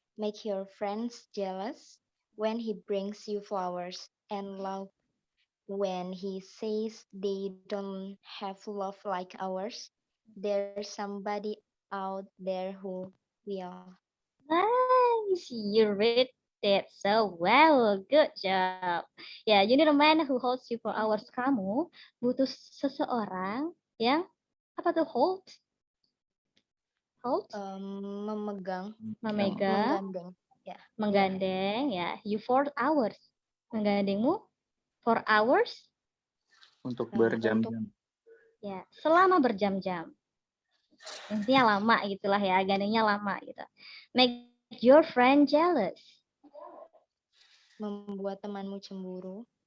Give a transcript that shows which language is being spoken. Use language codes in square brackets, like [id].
[en] make your friends jealous when he brings you flowers, and love when he says they don't have love like ours. There's somebody out there who will. Nice, you read it so well. Good job. Ya, you need a man who holds you for hours. [id] Kamu butuh seseorang yang apa tuh hold? [en] Hold? [id] Memegang, Memegang, menggandeng. Ya, menggandeng, ya. [en] You for hours. [id] Menggandengmu [en] for hours, [id] Untuk untuk berjam-jam. ya, selama berjam-jam. Intinya lama gitulah ya, gandengnya lama gitu. [en] Make your friend jealous. [id] membuat temanmu cemburu.